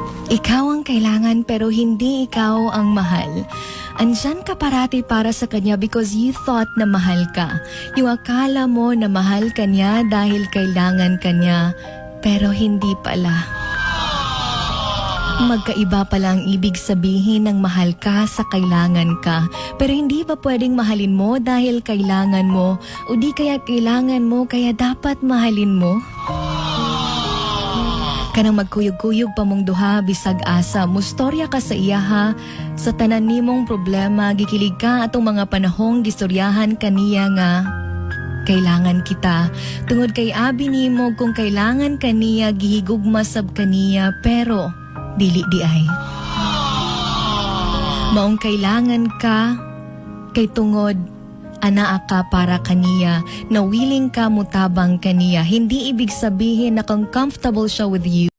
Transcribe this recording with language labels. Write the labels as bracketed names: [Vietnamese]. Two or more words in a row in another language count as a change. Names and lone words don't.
[Filipino] Ikaw ang kailangan pero hindi ikaw ang mahal. Andyan ka parati para sa kanya [English] because you thought [Filipino] na mahal ka. Yung akala mo na mahal ka niya dahil kailangan ka niya, pero hindi pala. Magkaiba pala ang ibig sabihin ng mahal ka sa kailangan ka. Pero hindi ba pwedeng mahalin mo dahil kailangan mo o di kaya kailangan mo kaya dapat mahalin mo? [Cebuano] Kanang magkuyog-kuyog pa mong duha bisag asa, mustorya ka sa iya ha. Sa tanan nimong problema, gikilig ka atong mga panahong gistoryahan kaniya nga. Kailangan kita. Tungod kay abi nimo kung kailangan kaniya, gihigugma sab kaniya, pero dili di ay. Maong kailangan ka, kay tungod anaa ka para kaniya, na willing ka mutabang kaniya. [Filipino] Hindi ibig sabihin na kung comfortable siya [English] with you,